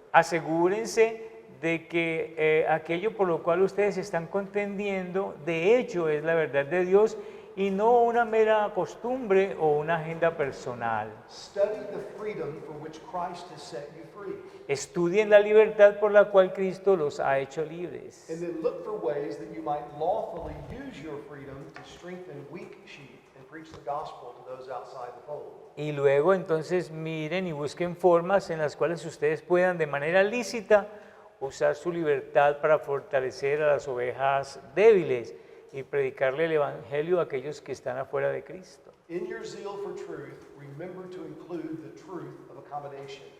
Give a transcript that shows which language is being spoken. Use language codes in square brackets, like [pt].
[es] Asegúrense de que aquello por lo cual ustedes están contendiendo, de hecho es la verdad de Dios y no una mera costumbre o una agenda personal. [en] Study the freedom for which Christ has set you free. [es] Estudien la libertad por la cual Cristo los ha hecho libres. [en] And then look for ways that you might lawfully use your freedom to strengthen weak sheep and preach the gospel to those outside the fold. [es] Y luego entonces miren y busquen formas en las cuales ustedes puedan de manera lícita usar su libertad para fortalecer a las ovejas débiles y predicarle el evangelio a aquellos que están afuera de Cristo. [en] In your zeal for truth, remember to include the truth of accommodation.